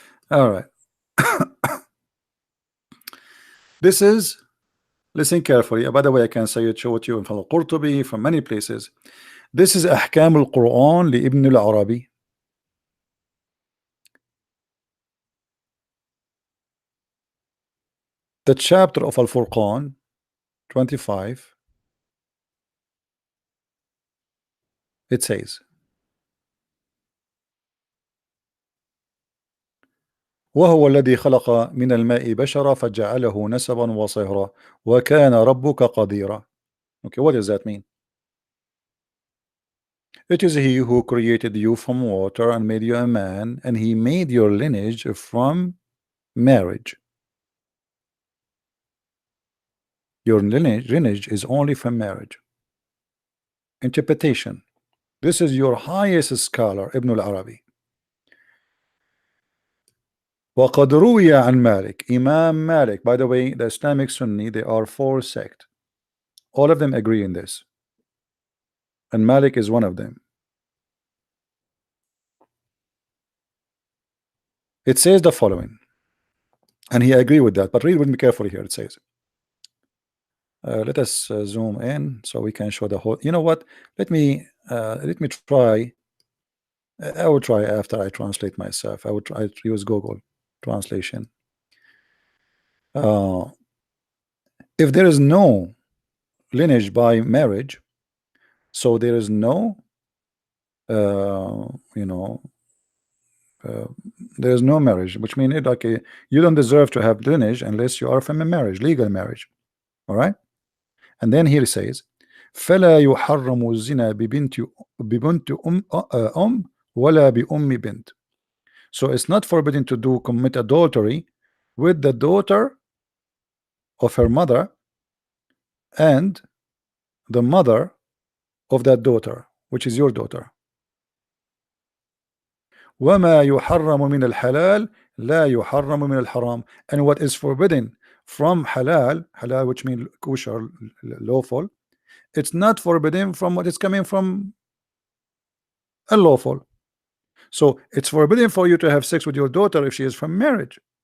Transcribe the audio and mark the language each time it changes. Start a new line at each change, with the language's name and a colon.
English: All right. This is, listen carefully. By the way, I can say it, show it you from Al-Qurtubi, from many places. This is أحكام القرآن لابن العربي. The chapter of Al-Furqan 25, it says,
Arabic: وهو الذي خلق من الماء بشرا فجعله نسبا وصهرا وكان ربك قديرا.
English: Okay, what does that mean? It is he who created you from water and made you a man, and he made your lineage from marriage. Your lineage is only from marriage. Interpretation. This is your highest scholar, Ibn al-Arabi.
Arabic: وقد روي عن مالك, Imam Malik.
English: By the way, the Islamic Sunni, they are 4 sects. All of them agree in this, and Malik is one of them. It says the following, and he agree with that, but read with me carefully here. It says, let us zoom in so we can show the whole. You know what? Let me try. I will try after I translate myself. I would try to use Google translation. If there is no lineage by marriage, so there is no you know, uh, there is no marriage, which means like you don't deserve to have lineage unless you are from a marriage, legal marriage. All right. And then here it says
Arabic: فلا يحرم الزنا ببنت ولا بأم بنت.
English: So it's not forbidden to commit adultery with the daughter of her mother and the mother of that daughter, which is your daughter.
Arabic: وما يحرم من الحلال لا يحرم من الحرام.
English: And what is forbidden from halal, which means kosher, lawful, it's not forbidden from what is coming from unlawful. So it's forbidden for you to have sex with your daughter if she is from marriage.